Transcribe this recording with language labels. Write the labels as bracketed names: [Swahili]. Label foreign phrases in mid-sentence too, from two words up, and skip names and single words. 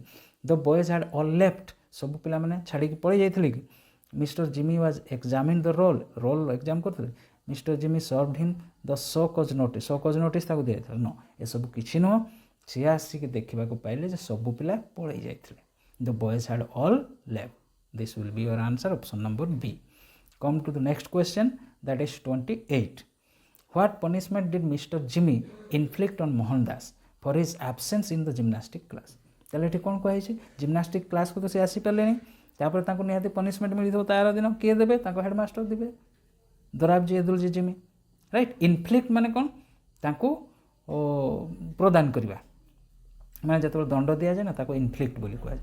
[English] the boys had all left, [Odia] ସବୁ ପିଲାମାନେ ଛାଡ଼ିକି ପଳେଇ ଯାଇଥିଲେ କି। [English] Mister Jimmy was examine the roll exam କରୁଥିଲେ। Mister Jimmy served him the show cause notice [Odia] ତାକୁ ଦିଆଯାଇଥିଲା। ନ, ଏସବୁ କିଛି ନୁହଁ। ସିଏ ଆସିକି ଦେଖିବାକୁ ପାଇଲେ ଯେ ସବୁ ପିଲା ପଳେଇ ଯାଇଥିଲେ। [English] the boys had all left, this will be your answer, option number B. Come to the next question, that is 28. What punishment did Mr. Jimmy inflict on Mohan Das for his absence in the gymnastic class? [Bangla] তাহলে এটি [Odia] କ'ଣ କୁହାଯାଇଛି, [English] gymnastic class [Odia] ତ ସେ ଆସିପାରିଲେନି, ତାପରେ ତାଙ୍କୁ ନିହାତି ପନିଶମେଣ୍ଟ ମିଳିଥିବ। ତାର ଦିନ କିଏ ଦେବେ? ତାଙ୍କ ହେଡ଼ମାଷ୍ଟର ଦେବେ, ଦରାବଜି ଏଦୁଲଜି ଜିମି, ରାଇଟ୍। ଇନଫ୍ଲିକ୍ଟ ମାନେ କ'ଣ? ତାଙ୍କୁ ପ୍ରଦାନ କରିବା, ମାନେ ଯେତେବେଳେ ଦଣ୍ଡ ଦିଆଯାଏ ନା ତାକୁ ଇନଫ୍ଲିକ୍ଟ ବୋଲି କୁହାଯାଏ।